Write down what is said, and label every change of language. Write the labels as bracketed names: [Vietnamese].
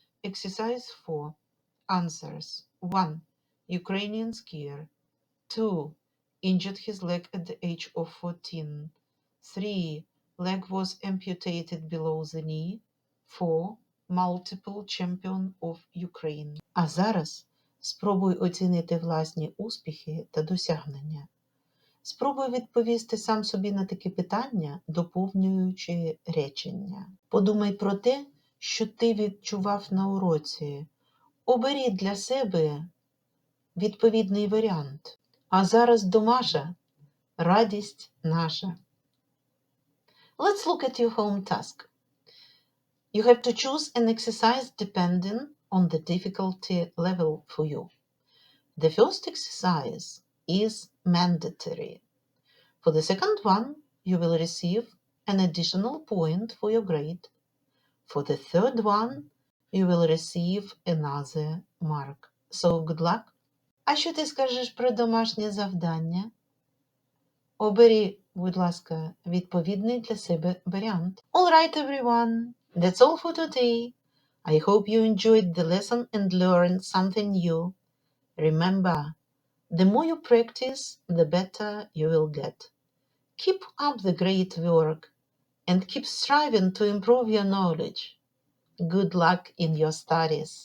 [English] Exercise 4. Answers. 1. Ukrainian skier. 2. Injured his leg at the age of 14. 3. Leg was amputated below the knee. 4. Multiple champion of Ukraine. [Ukrainian] А зараз спробуй оцінити власні успіхи та досягнення. Спробуй відповісти сам собі на такі питання, доповнюючи речення. Подумай про те, що ти відчував на уроці. Оберіть для себе відповідний варіант. А зараз домаша, радість наша. [English] Let's look at your home task. You have to choose an exercise depending on the difficulty level for you. The first exercise is mandatory. For the second one, you will receive an additional point for your grade. For the third one, you will receive another mark. So good luck. [Ukrainian] А що ти скажеш про домашнє завдання? Обери, будь ласка, відповідний для себе варіант. [English] All right, everyone. That's all for today. I hope you enjoyed the lesson and learned something new. Remember, the more you practice, the better you will get. Keep up the great work and keep striving to improve your knowledge. Good luck in your studies.